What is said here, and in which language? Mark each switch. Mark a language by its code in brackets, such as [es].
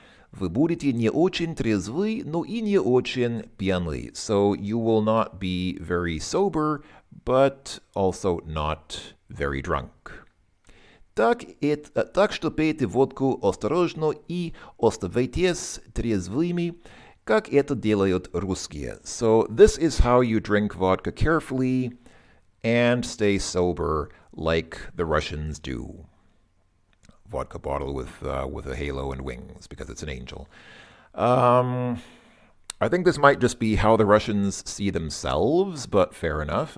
[ru] Вы будете не очень трезвы, но и не очень пьяны. [en] So you will not be very sober, but also not very drunk. [ru] Так что пейте водку осторожно и оставайтесь трезвыми, как это делают русские. [en] So this is how you drink vodka carefully and stay sober like the Russians do. Vodka bottle with a halo and wings because it's an angel. I think this might just be how the Russians see themselves, but fair enough.